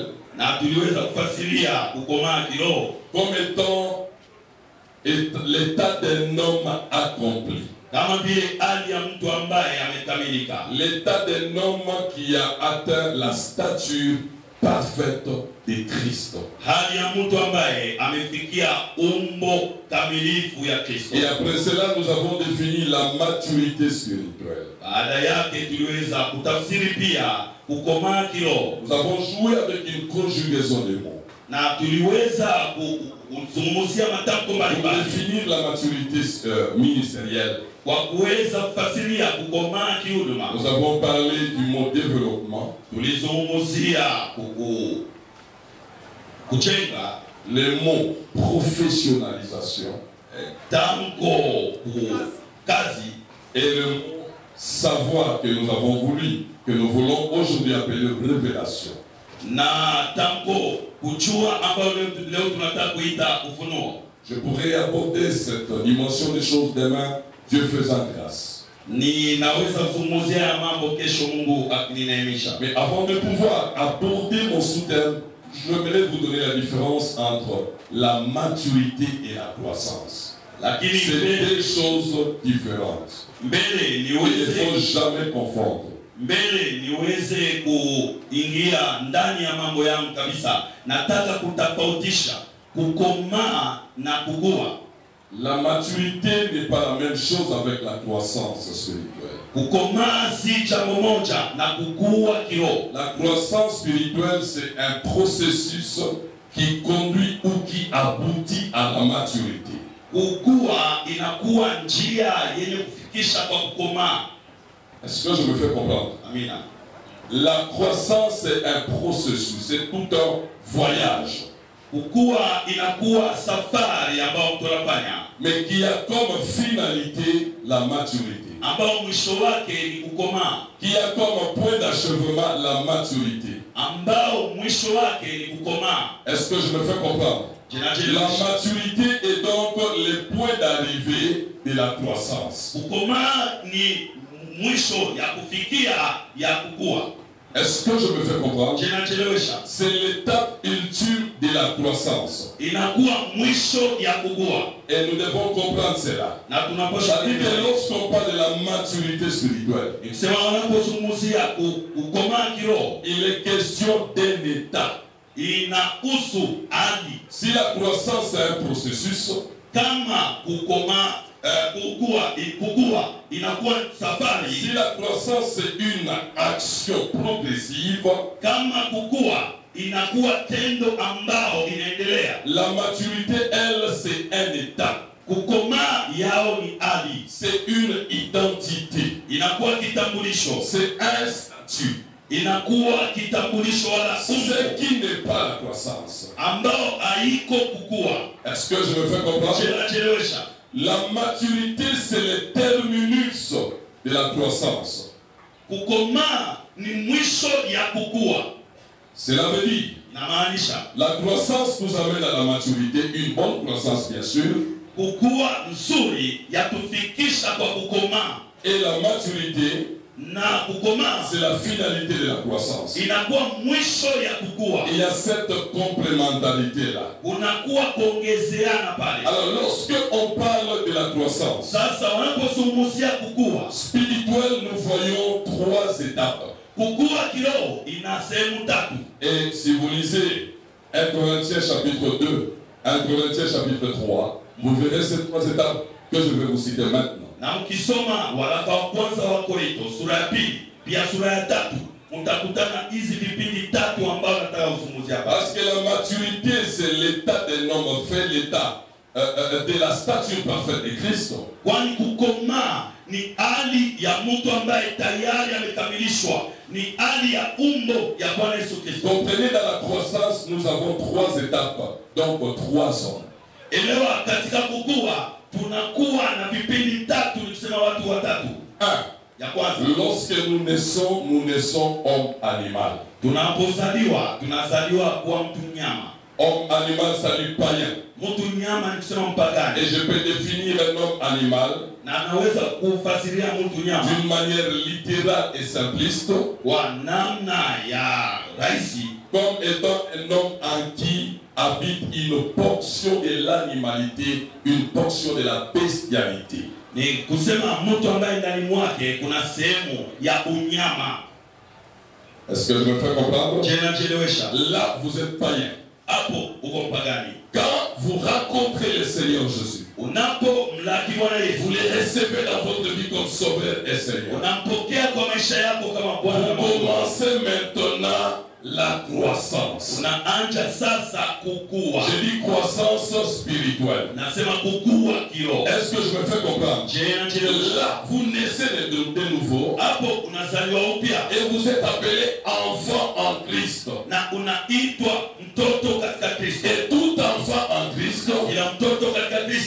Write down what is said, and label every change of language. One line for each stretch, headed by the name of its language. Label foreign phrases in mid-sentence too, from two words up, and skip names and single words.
Swahili: na tuliweza kufasiria kukomaa kiroho
French: comme étant l'état d'un homme accompli.
Swahili: Kama vile hali ya mtu ambaye amekamilika.
French: L'état d'un homme qui a atteint la stature parfaite de Christ.
Swahili: Hali ya mtu ambaye amefikia umbo kamilifu ya Kristo.
French: Et après cela, nous avons défini la maturité spirituelle.
Swahili: Baada yake tuliweza kutafsiri pia kukomaa kiroho.
French: Nous avons joué avec une conjugaison de mots.
Swahili: Na tuliweza kuzungumzia matamko mbalimbali.
French: Pour définir la maturité ministérielle.
Swahili: Kwa kuweza kufasiria kukomaa kihuduma.
French: Nous avons parlé du mot développement.
Swahili: Tulizungumzia kujenga.
French: Le mot professionnalisation.
Swahili: Tango kazi.
French: Et le mot savoir que nous avons voulu, que nous voulons aujourd'hui appeler révélation.
Swahili: Na tango kujua ambayo leo tunataka kuita ufunuo.
French: Je pourrais aborder cette dimension des choses demain, Dieu faisant grâce.
Swahili: Ninaweza kuzungumzia mambo kesho Mungu akinineemisha.
French: Mais avant de pouvoir aborder mon sous-thème, je voudrais vous donner la différence entre la maturité et la croissance. C'est deux choses différentes. Il ne faut jamais confondre.
Swahili: Mbele niweze kuingia ndani ya mambo yangu kabisa. Nataka kutofautisha kukomaa na kukua.
French: La maturité n'est pas la même chose avec la croissance spirituelle.
Swahili: Kukomaa si jambo moja na kukua kiroho.
French: La croissance spirituelle, c'est un processus qui conduit ou qui aboutit à la maturité.
Swahili: Kukua inakuwa njia yenye kufikisha kwa kukomaa.
French: Est-ce que je me fais comprendre? Amina. La croissance est un processus, c'est tout un voyage.
Swahili: Kukua inakuwa safari ambayo tunafanya,
French: mais qui a comme finalité la maturité.
Swahili: ambao mwisho wake ni kukomaa,
French: Qui a comme point d'achèvement la maturité.
Swahili: ambao mwisho wake ni kukomaa.
French: Est-ce que je me fais comprendre? La maturité est donc le point d'arrivée de la croissance.
Swahili: Kukomaa ni mwisho ya kufikia ya kukua.
French: Est-ce que je me fais comprendre? C'est l'étape ultime de la croissance.
Swahili: Inakuwa mwisho ya kukua.
French: Et nous devons comprendre cela. C'est-à-dire que lorsqu'on parle de la maturité spirituelle, il est question d'un état. Si la croissance est un processus,
Swahili: kama kukoma kukua inakuwa safari.
French: Si la croissance est une action progressive,
Swahili: kama kukua inakuwa tendo ambao inaendelea.
French: La maturité, elle, c'est un état.
Swahili: Kukomaa yao ni hali.
French: C'est une identité.
Swahili: Inakuwa kitambulisho.
French: C'est un statut.
Swahili: Inakuwa kitambulisho wala
French: ce qui n'est pas la croissance.
Swahili: Ambao haiko kukua.
French: Est-ce que je me fais comprendre? La maturité, c'est le terminus de la croissance.
Swahili: Kukomaa ni mwisho ya kukua.
French: Cela veut dire, la croissance nous amène à la maturité, une bonne croissance bien sûr.
Swahili: Kukua nzuri ya kufikisha kwa kukomaa.
French: Et la maturité,
Swahili: na kukomaa,
French: c'est la finalité de la croissance.
Swahili: Inakuwa mwisho ya kukua.
French: Il y a cette complémentarité là.
Swahili: Unakuwa kuongezeana pale.
French: Alors lorsque on parle de la croissance,
Swahili: sasa wanapozungumzia kukua
French: spirituel, nous voyons trois étapes.
Swahili: Kukua kiroho ina sehemu tatu.
French: Et si vous lisez 1 Corinthiens chapitre 2, 1 Corinthiens chapitre 3, vous verrez ces trois étapes que je vais vous citer maintenant.
Swahili: Na mkisoma waraka wa kwanza wa Korinto sura ya pili pia sura ya tatu mtakutana hizi vipindi tatu ambao nataka kuzungumzia.
French: Parce que la maturité, c'est l'état d'un homme fait, l'état de la stature parfaite de Christ.
Swahili: Kwani kukomaa ni hali ya mtu ambaye tayari amekamilishwa, ni hali ya umbo ya Bwana Yesu Kristo.
French: Comprenez, dans la croissance, nous avons trois étapes, donc trois zones.
Swahili: Elewa, katika kukua tunakuwa na vipindi tatu, nikisema watu watatu. Ya kwanza,
French: lorsque nous naissons homme animal.
Swahili: tunazaliwa kuwa mtu mnyama.
French: Homme animal, ça lui païen.
Swahili: Mtu mnyama ni kusema mpagani.
French: Et je peux définir un homme animal
Swahili: na naweza kufasiria mtu nyama
French: d'une manière littérale et simpliste,
Swahili: kwa namna ya rahisi,
French: comme étant un homme en qui habite une portion de l'animalité, une portion de la bestialité.
Swahili: Ni kusema mtu ambaye ndani mwake kuna sehemu ya unyama.
French: Est-ce que je me fais comprendre? Chelewesha. Là, vous êtes païen.
Swahili: Hapo uko mpagani.
French: Quand vous rencontrez le Seigneur Jésus,
Swahili: unapo mlaki Bwana Yesu,
French: vous le recevez dans votre vie comme Sauveur et Seigneur.
Swahili: Unampokea kwa maisha yako kama Bwana.
French: Vous commencez maintenant la croissance.
Swahili: Unaanza sasa kukua.
French: Je dis croissance spirituelle.
Swahili: Nasema kukua kiroho.
French: Est-ce que je me fais comprendre? Là, vous naissez de nouveau.
Swahili: Hapo unazaliwa upya.
French: Et vous êtes appelé enfant en Christ.
Swahili: Na unaitwa mtoto katika Kristo.
French: Et tout enfant en Christ,
Swahili: ila mtoto katika Kristo,